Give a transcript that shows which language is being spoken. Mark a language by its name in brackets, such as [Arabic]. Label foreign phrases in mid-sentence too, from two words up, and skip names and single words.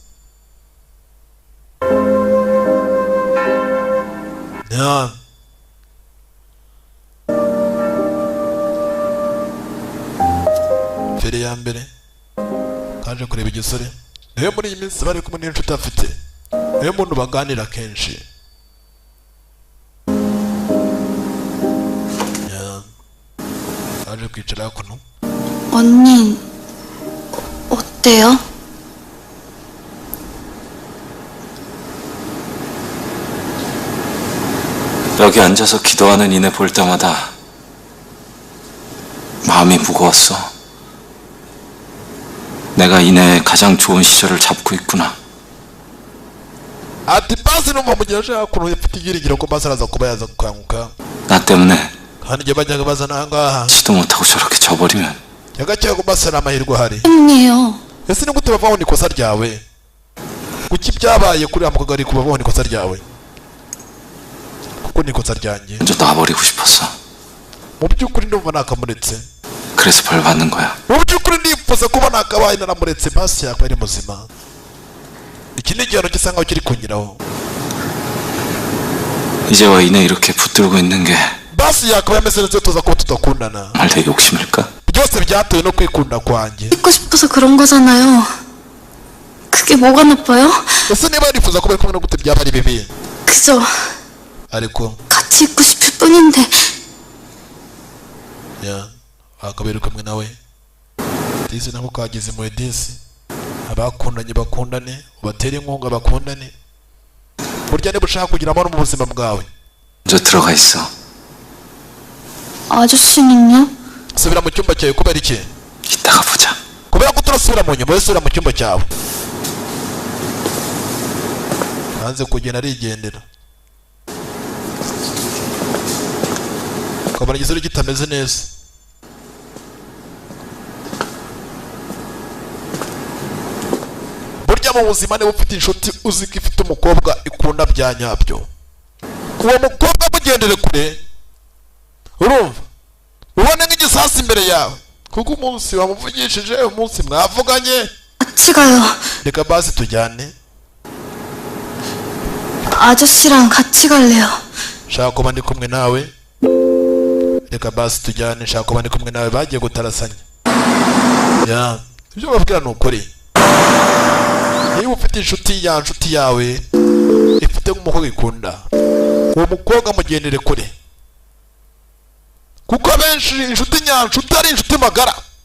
[Kinyarwanda] fere ya mbere kaje kureba igisore niwe muri iyi minsi bari kumwe n'inshuti afite niwe muntu baganira kenshi. kaje kwicara hakuno. [Korean] 언니 어때요? 여기 앉아서 기도하는 이네 볼 때마다 마음이 무거웠어. 내가 이네의 가장 좋은 시절을 잡고 있구나. [Kinyarwanda] ati basi numva mugihe ashaka kuntu yafite ibyiringiro ko basi araza kuba yaza gukanguka [Korean] 나 때문에 [Kinyarwanda] kandi igihe bajyaga bazana ahangaha [Korean] 치도 못하고 저렇게 져버리면 [Kinyarwanda] yagakeka ko basi ari amahirwe ahari. [Korean] 언니요. [Kinyarwanda] ese ni gute bavaho n'ikosa ryawe kuki byabaye kuri mukobwa ari kubaho n'ikosa ryawe kuko n'ikosa ryanjye [Korean] 먼저 놔버리고 싶었어. [Kinyarwanda] mu by'ukuri ndumva nakamuretse [Korean] 그래서 벌 받는 거야. [Kinyarwanda] mu by'ukuri ndifuza kuba nakabaye naramuretse basi yakaba ari muzima. iki ni igihano gisa nkaho kiri kunyuraho [Korean] 이제 와 이네 이렇게 붙들고 있는 게 [Kinyarwanda] basi yakaba yameze neza tuza kuba tudakundana [Korean] 정말 내 욕심일까? [Kinyarwanda] byose byatewe no kwikunda kwanjye. [Korean] 있고 싶어서 그런 거잖아요. 그게 뭐가 나빠요? [Kinyarwanda] ese niba yifuza kuba ari kumwe no gute byaba ari bibi? [Korean] 그저 [Kinyarwanda] ariko [Korean] 같이 있고 싶을 뿐인데. [Kinyarwanda] ya akaba ari kumwe nawe. Disi nako kageze mu disi. Abakundanye bakundane, ubatere inkunga bakundane. burya niba ushaka kugira amahoro mu buzima bwawe, [Korean] 먼저 들어가 있어. 아저씨는요? [Kinyarwanda] subira mu cyumba cyawe. kubera iki? [Korean] 이따가 보자. [Kinyarwanda] kubera ko turasubira mu nyuma, subira mu cyumba cyawe. hanze kugenda arigendera. ukabona igisore kitameze neza. burya mu buzima niba ufite inshuti uzi ko ifite umukobwa ikunda bya nyabyo, uwo mukobwa mugendere kure. urumva? ubone nk'igisasi imbere yawe, kuko umunsi wamuvugishije, umunsi mwavuganye. [Korean] 같이 가요. [Kinyarwanda] reka basi tujyane. [Korean] 아저씨랑 같이 갈래요. [Kinyarwanda] shaka kuba ndi kumwe nawe. reka basi tujyane. shaka kuba ndi kumwe nawe. bagiye gutarasanya. ya ibyo babwira ni ukuri. niba ufite inshuti ya nshuti yawe ifite nk'umukobwa ikunda, uwo mukobwa mugendere kure, kuko abenshi inshuti nyanshuti ari inshuti magara.